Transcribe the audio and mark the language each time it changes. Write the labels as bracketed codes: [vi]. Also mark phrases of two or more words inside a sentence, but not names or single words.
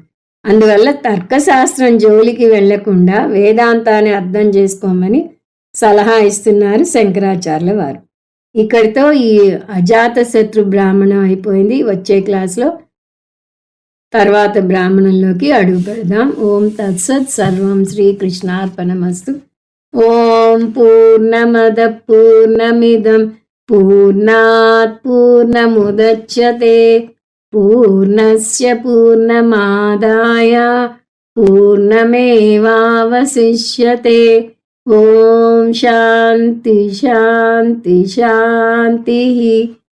[te] అందువల్ల తర్కశాస్త్రం జోలికి వెళ్లకుండా వేదాంతాన్ని అర్థం చేసుకోమని సలహా ఇస్తున్నారు శంకరాచార్యుల వారు. ఇక్కడితో ఈ అజాతశత్రు బ్రాహ్మణం అయిపోయింది. వచ్చే క్లాస్లో తర్వాత బ్రాహ్మణంలోకి అడుగు పెడదాం. [sa] ఓం తత్సత్. సర్వం శ్రీకృష్ణార్పణమస్తు. ఓం పూర్ణమద పూర్ణమిదం పూర్ణాత్ పూర్ణముదచ్యతే పూర్ణస్య పూర్ణమాదాయ పూర్ణమేవావశిష్యతే. ఓం శాంతి శాంతి శాంతి.